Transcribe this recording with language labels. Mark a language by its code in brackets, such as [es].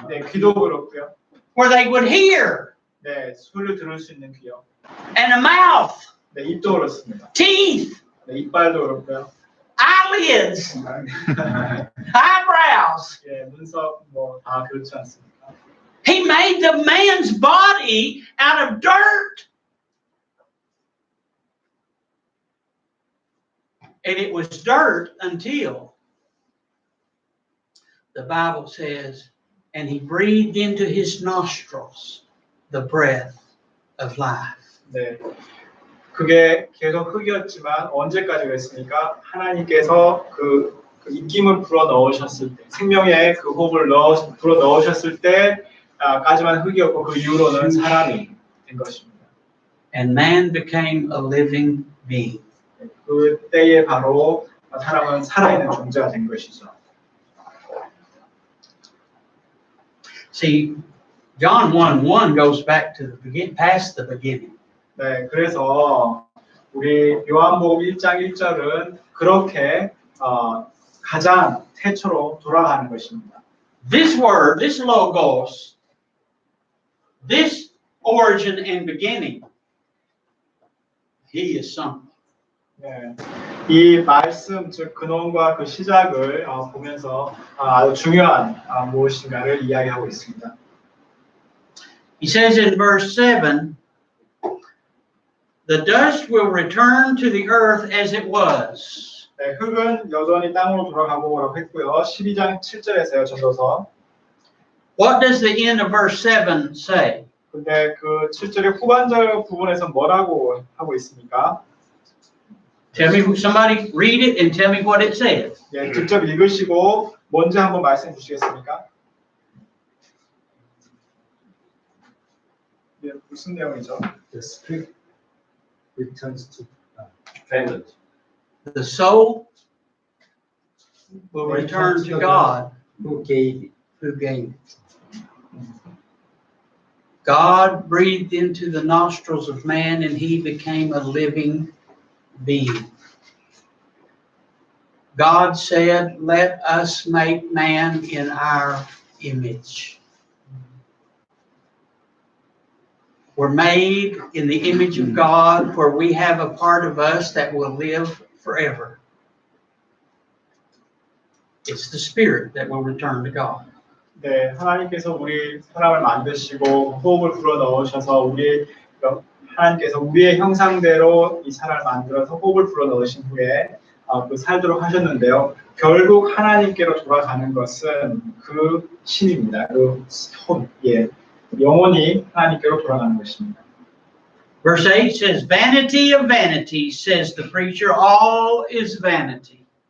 [ko] 네, 귀도 그렇고요. [en] where they would hear? [ko] 네, 소리를 들을 수 있는 귀요. [en] And a mouth, [ko] 네, 입도 그렇습니다. [en] teeth, [ko] 네, 이빨도 그렇고요. [en] eyelids, eyebrows. [ko] 예, 눈썹 뭐 다 그렇지 않습니까? [en] He made the man's body out of dirt. And it was dirt until the Bible says, and he breathed into his nostrils the breath of life. [ko] 네, 그게 계속 흙이었지만 언제까지 그랬습니까? 하나님께서 그 입김을 불어 넣으셨을 때, 생명의 그 호흡을 불어 넣으셨을 때까지만 흙이었고 그 이후로는 사람이 된 것입니다. [en] And man became a living being. [ko] 그때에 바로 사람은 살아있는 존재가 된 것이죠. [en] See, John 1:1 goes back to past the beginning. [ko] 네, 그래서 우리 요한복음 1장 1절은 그렇게 가장 태초로 돌아가는 것입니다. [en] This word, this logos, this origin and beginning, he is something. [ko] 네, 이 말씀, 즉 근원과 그 시작을 보면서 아주 중요한 무엇인가를 이야기하고 있습니다. [en] He says in verse 7, the dust will return to the earth as it was. [ko] 네, 흙은 여전히 땅으로 돌아가고라고 했고요. 12장 7절에서요, 전도서. [en] What does the end of verse 7 say? [ko] 근데 그 7절의 후반절 부분에서 뭐라고 하고 있습니까? [en] Tell me, somebody read it and tell me what it says. [ko] 예, 직접 읽으시고 뭔지 한번 말씀해 주시겠습니까? 예, 무슨 내용이죠? [en] The spirit returns to Family. The soul will return to God who gave it. who gave it. God breathed into the nostrils of man and he became a living being. God said, let us make man in our image. We're made in the image of God, where we have a part of us that will live forever. It's the spirit that will return to God. [ko] 네, 하나님께서 우리 사람을 만드시고 호흡을 불어 넣으셔서 하나님께서 우리의 형상대로 이 사람을 만들어서 호흡을 불어 넣으신 후에 살도록 하셨는데요. 결국 하나님께로 돌아가는 것은 그 신입니다. 그 손, 예, 영원히 하나님께로 돌아가는 것입니다. [en] Verse 8 says, vanity of vanities, says the preacher, all is vanity.